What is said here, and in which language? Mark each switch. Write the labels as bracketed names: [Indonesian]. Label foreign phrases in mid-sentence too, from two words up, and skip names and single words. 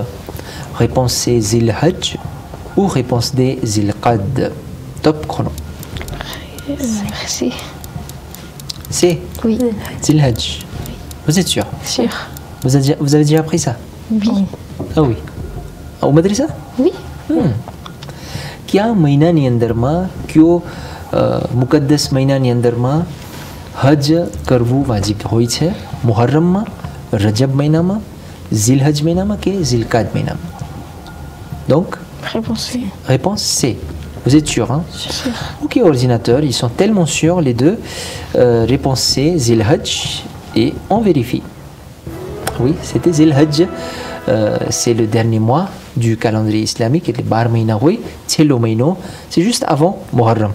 [French] Réponse C, Zil-Hajj. Ou réponse D, Zil-Qad. Top chrono. C'est. C, Oui, Zil-Hajj. Vous êtes sûr? sûr. Vous avez déjà appris ça? Oui. Ah oui. Au madrasa? Oui. [Hindi] क्या महीना [Gujarati] ની અંદરમાં કયો મુકદ્દસ મહિનાની અંદરમાં હજ કરવું વાજિબ હોય છે? મુહર્રમમાં, રજબ મહિનામાં, ઝિલહજ મહિનામાં કે ઝિલકાદ મહિનામાં? [French] Donc, Réponse C. réponse C. Vous êtes sûr, hein? Sûr. Ok, ordinateur, ils sont tellement sûrs les deux. Réponse C, Zilhajj, et on vérifie. Oui, c'était Zilhajj. C'est le dernier mois du calendrier islamique, et le Bar Maynaoui, c'est juste avant Muharram.